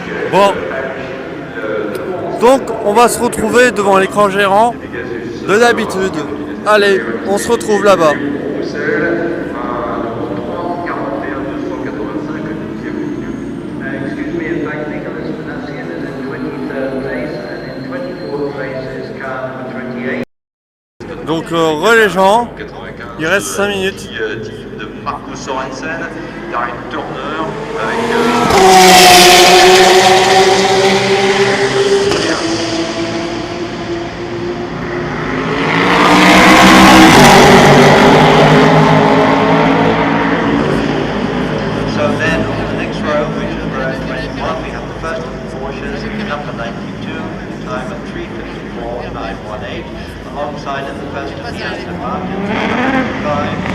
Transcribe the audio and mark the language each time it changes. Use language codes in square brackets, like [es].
[fr] Bon, donc on va se retrouver devant l'écran gérant de d'habitude. Allez, on se retrouve là-bas. [en] Excuse me, in fact, Nicholas Manassian is in 23rd place, and in 24th place is car number 28. [fr] Donc les gens, il reste 5 minutes. De Marco Sorensen, Darren Turner avec [en] So then on the next row, which is row 21, we have the first of the Porsches, number 92, time of 3:54.918, alongside of the first of the Aston Martin,